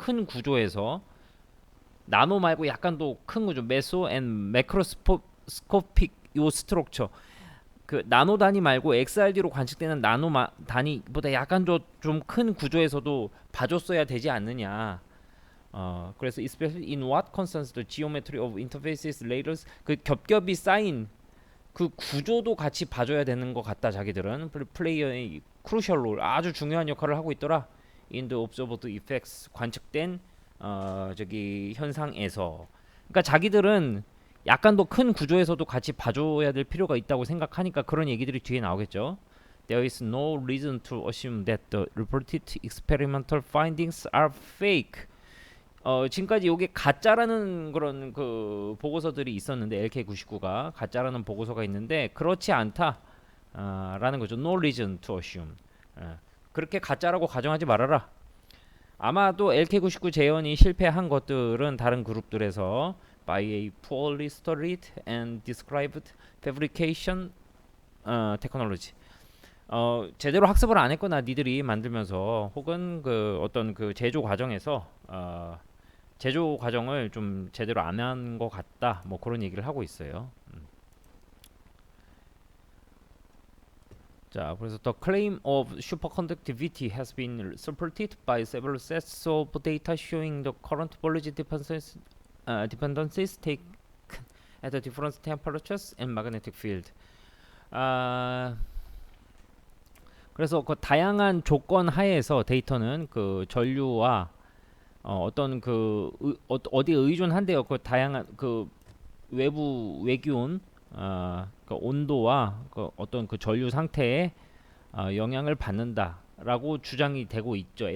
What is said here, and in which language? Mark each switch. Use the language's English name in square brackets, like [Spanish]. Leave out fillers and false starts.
[Korean] 큰 구조에서 나노 말고 약간 더 큰 구조, 메소 앤 매크로스코픽 요 스트럭처, 그 나노 단위 말고 XRD로 관측되는 나노 단위보다 약간 더 좀 큰 구조에서도 봐줬어야 되지 않느냐. 그래서 [English] especially in what concerns the geometry of interfaces layers, [Korean] 그 겹겹이 쌓인 그 구조도 같이 봐줘야 되는 것 같다. 자기들은 플레이어의 [English] crucial role, [Korean] 아주 중요한 역할을 하고 있더라. [English] in the observed effects, [Korean] 관측된 저기 현상에서. 그러니까 자기들은 약간 더 큰 구조에서도 같이 봐줘야 될 필요가 있다고 생각하니까 그런 얘기들이 뒤에 나오겠죠. [English] There is no reason to assume that the reported experimental findings are fake. [Korean] 지금까지 이게 가짜라는 그런 그 보고서들이 있었는데, LK99가 가짜라는 보고서가 있는데 그렇지 않다 라는 거죠. [English] No reason to assume. [Korean] 그렇게 가짜라고 가정하지 말아라. 아마도 LK99 재현이 실패한 것들은 다른 그룹들에서 [English] by a poorly studied and described fabrication technology, [Korean] 제대로 학습을 안 했거나 니들이 만들면서 혹은 그 어떤 그 제조 과정에서 제조 과정을 좀 제대로 안 한 것 같다, 뭐 그런 얘기를 하고 있어요. 자, 그래서 [English] the claim of superconductivity has been supported by several sets of data showing the current voltage dependencies taken at the different temperatures and magnetic field. [Korean] 그래서 그 다양한 조건 하에서 데이터는 그 전류와 어떤 그 어디에 의존한대요. 그 다양한 그 외부 외기온, 그 온도와 그 어떤 그 전류 상태에 영향을 받는다라고 주장이 되고 있죠.